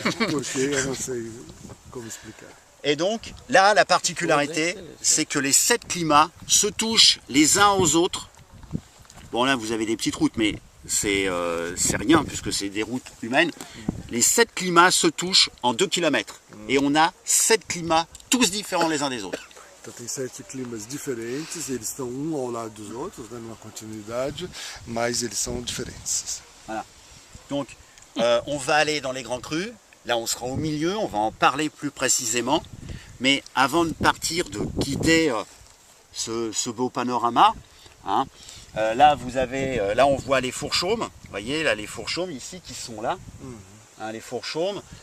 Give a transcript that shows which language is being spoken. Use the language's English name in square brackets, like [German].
[Portuguese] porque eu não sei como explicar. [French] Et donc, là, la particularité, c'est que les 7 climats se touchent les uns aux autres. Bon, là, vous avez des petites routes, mais c'est rien, puisque c'est des routes humaines. Les 7 climats se touchent en 2 km. Et on a 7 climats, tous différents les uns des autres. [Portuguese] Então tem 7 climas diferentes, eles estão ao lado dos outros, né, numa continuidade, mas eles são diferentes. [French] Donc, on va aller dans les grands crus. Là, on sera au milieu, on va en parler plus précisément. Mais avant de partir, de quitter ce beau panorama, hein, là, là, on voit les fourchaumes. Vous voyez, là, les fourchaumes ici qui sont là. Hein, les fourchaumes.